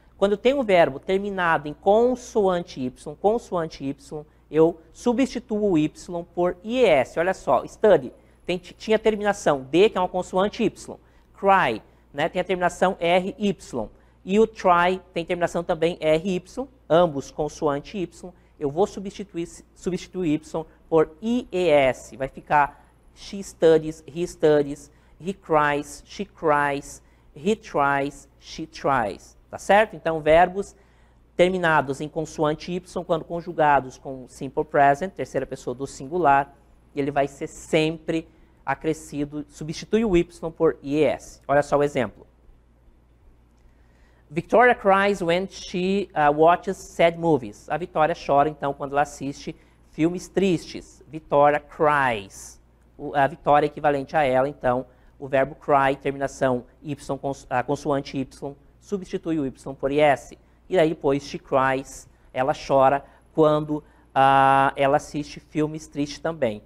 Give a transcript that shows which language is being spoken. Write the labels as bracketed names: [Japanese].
[Portuguese] Quando eu tenho um verbo terminado em consoante Y, eu substituo o Y por IES. Olha só, study tinha terminação D, que é uma consoante Y. Cry, né, tem a terminação RY. E o try tem terminação também RY, ambos consoante Y. Eu vou substituir Y por IES. Vai ficar [English] she studies, he cries, she cries, he tries, she tries. [Portuguese] Tá certo? Então, verbos terminados em consoante Y, quando conjugados com simple present, terceira pessoa do singular, ele vai ser sempre acrescido, substitui o Y por IES. Olha só o exemplo. [English] Victoria cries when she watches sad movies. [Portuguese] A Vitória chora, então, quando ela assiste filmes tristes. [English] Victoria cries. [Portuguese] A Vitória é equivalente a ela, então, o verbo cry, terminação Y, consoante Y, substitui o Y por IS. E aí depois, [English] she cries, [Portuguese] ela chora quando ela assiste filmes tristes também.